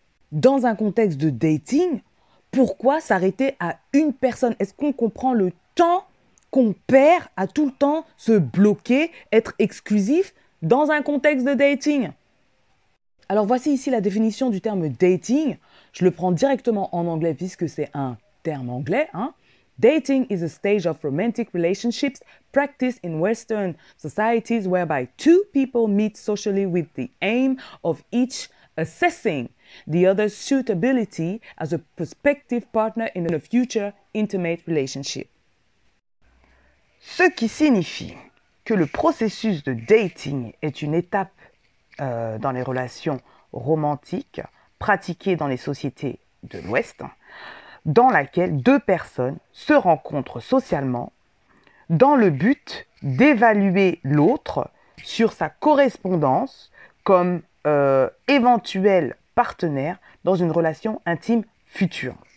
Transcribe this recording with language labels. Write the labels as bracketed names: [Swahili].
[French] Dans un contexte de dating, pourquoi s'arrêter à une personne? Est-ce qu'on comprend le temps qu'on perd à tout le temps se bloquer, être exclusif dans un contexte de dating? Alors voici ici la définition du terme dating. Je le prends directement en anglais puisque c'est un terme anglais. [English] Dating is a stage of romantic relationships practiced in Western societies whereby two people meet socially with the aim of each assessing the other's suitability as a prospective partner in a future intimate relationship. [French] Ce qui signifie que le processus de dating est une étape dans les relations romantiques pratiquées dans les sociétés de l'Ouest, dans laquelle deux personnes se rencontrent socialement dans le but d'évaluer l'autre sur sa correspondance comme éventuel partenaire dans une relation intime future.